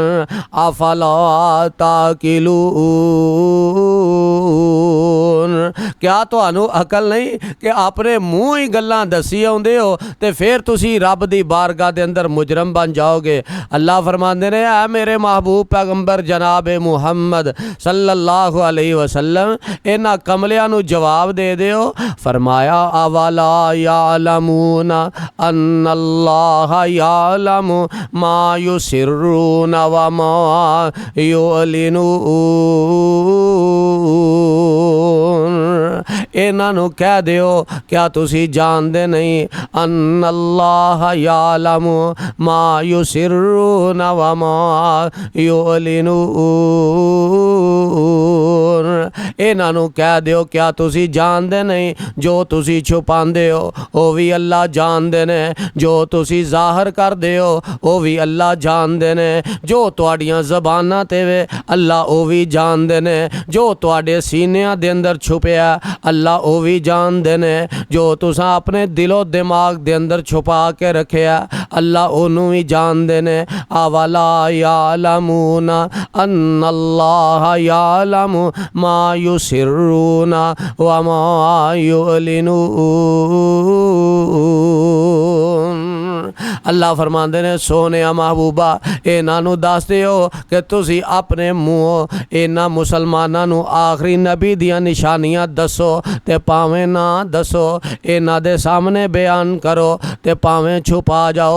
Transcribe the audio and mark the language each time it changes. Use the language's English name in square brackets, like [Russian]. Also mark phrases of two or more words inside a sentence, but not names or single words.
[Arabic] أفلا تعقلون, [Punjabi] کیا تہانوں عقل نہیں کہ اپنے مونہہ ہی گلاں دسی آؤندے ہو تے فیر تسی رب دی بارگاہ دے اندر مجرم بن جاؤ گے. اللہ فرماندے نے، اے میرے محبوب پیغمبر جناب محمد [Arabic] صلى الله عليه وسلم, [Punjabi] انہاں کملیاں نوں جواب دے دیو. [Arabic] فرمایا أولا يعلمون أن الله يعلم ما يسرون وما يعلنون. [Punjabi] انہاں نوں کہہ دیو، کیا تسی جاندے نہیں, [Arabic] أن الله يعلم ما يسرون وما يعلنون. [Punjabi] انہاں نوں کہہ دیو، کیا تسی جاندے نہیں، جو تسی چھپاندے ہو او وی اللہ جاندے نے، جو تسی ظاہر کردے ہو او وی اللہ جاندے نے، جو تہاڈیاں زباناں تے وے اللہ او وی جاندے نے، جو تہاڈے سینیاں دے اندر چھپیا اللہ او وی جاندے نے، جو تساں اپنے دلو دماغ دے اندر چھپا کے رکھیا اللہ اونوں وی جاندے نے. [Arabic] أولا يعلمون أن الله يعلم ما يسرون وما يعلنون. [Punjabi] اللہ فرماندے نے، سوہنے محبوبا انہاں نوں دس دیو کہ تسی اپنے مونہوں انہاں مسلماناں نوں آخری نبی دیاں نشانیاں دسو تے بھاویں نہ دسو، انہاں دے سامنے بیان کرو تے بھاویں چھپا جاؤ.